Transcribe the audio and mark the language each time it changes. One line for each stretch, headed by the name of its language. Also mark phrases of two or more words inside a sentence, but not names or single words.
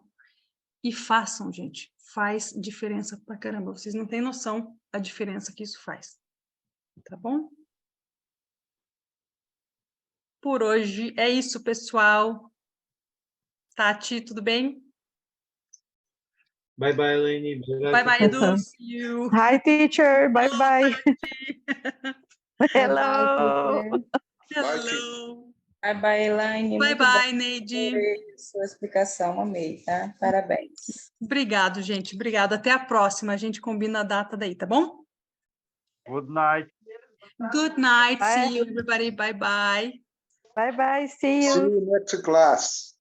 Portuguese: E façam, gente. Faz diferença pra caramba. Vocês não têm noção da diferença que isso faz. Tá bom? Por hoje é isso, pessoal. Tati, tudo bem?
English: Bye bye, Elaine. Bye bye, Edu. See you. Hi, teacher. Bye bye. Hello. Hello. Bye bye, Elaine. Bye
Portuguese: Muito
English: bye,
Portuguese: bom
English: Neide.
Portuguese: ver sua explicação, amei, tá? Parabéns. Obrigado, gente. Obrigado. Até a próxima. A gente combina a data daí, tá bom?
English: Good night. Good night. Bye. See you, everybody. Bye bye. Bye bye. See you. See you next class.